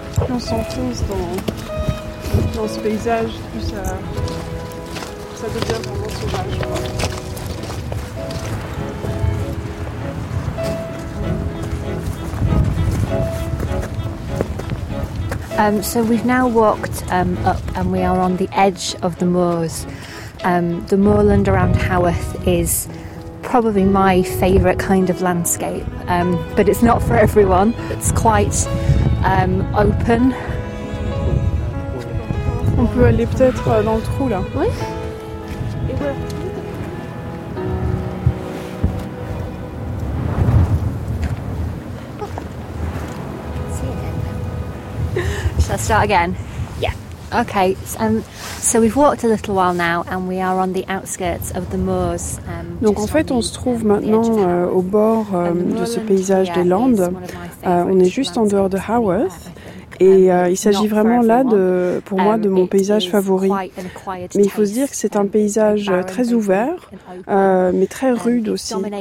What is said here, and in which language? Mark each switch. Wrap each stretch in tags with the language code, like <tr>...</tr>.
<fr>On s'enfonce dans ce paysage, plus ça devient vraiment sauvage.</fr> <en>So we've now walked up and we are on the edge of the moors. The moorland around Haworth is probably my favourite kind of landscape, but it's not for everyone. It's quite open.</en> <fr>On peut aller peut-être dans le trou là. Oui.</fr> <en>Shall I start again? Yeah. Okay. So we've walked a little while now and we are on the outskirts of the moors.</en> <fr>Donc en fait, on se trouve maintenant au bord de ce paysage des Landes. On est juste en dehors de Haworth et il s'agit vraiment là de, pour moi, de mon paysage favori. Mais il faut se dire que c'est un paysage très ouvert, mais très rude aussi.</fr>